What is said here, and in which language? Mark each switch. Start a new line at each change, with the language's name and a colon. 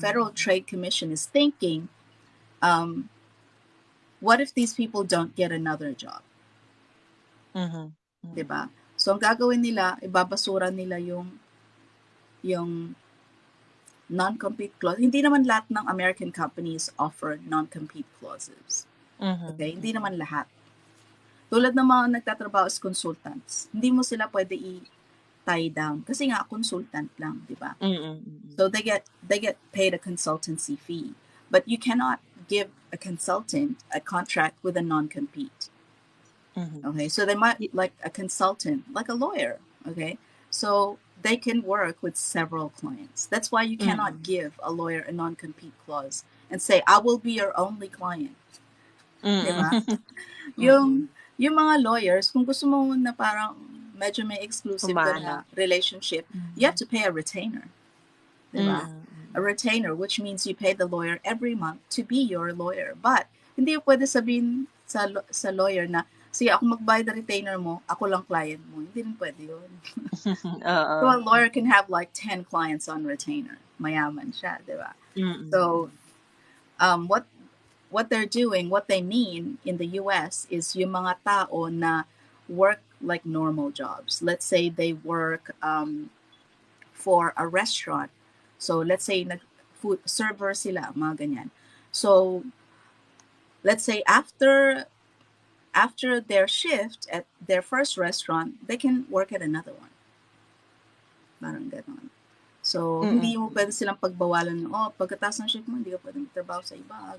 English: Federal Trade Commission is thinking, um, what if these people don't get another job? Mhm.
Filipino: 'Di Mm. ba? So, ang gagawin nila, ibabasura nila yung non-compete clause. Hindi naman lahat ng
English: American companies offer non-compete clauses. Mhm.
Filipino: Okay? Hindi Mm. naman lahat. Tulad ng mga nagtatrabaho as consultants, hindi mo sila pwede i-tie down kasi nga consultant lang, di ba? Mm. Mm.
English: So they get paid a consultancy fee. But you cannot give a consultant a contract with a non-compete. Mhm. Okay? So they might Y like a consultant, like a lawyer, okay? So they can work with several clients. That's why you cannot Mm. give a lawyer a non-compete clause and say, I will be your only client.
Filipino: Di Mm. ba? Mm. Yung mga lawyers, kung gusto mo na parang medyo may exclusive ka Humanap.
English: na relationship, you have Mm. to pay a retainer. Di ba? Mm. Mm. retainer, which means you pay the lawyer every month to be your lawyer.
Filipino: But, hindi yung pwede sabihin sa lawyer na, sige, ako magbayad ng retainer mo, ako lang client mo. Hindi rin pwede yun. So Oo.
English: a lawyer can have like 10 clients on retainer.
Filipino: Mayaman siya, di ba? So, Mm.
English: what they're doing, what they mean in the US is
Filipino: yung mga tao na
English: work like normal jobs. Let's say they work for a restaurant. So let's say food server
Filipino: sila, mga ganyan.
English: So let's say after their shift at their first restaurant, they can work at another one.
Filipino: Parang ganon. So, hindi mo Mm. pwede silang pagbawalan, oh, pagkatapos ng shift mo, hindi ka pwede magtrabaho sa iba.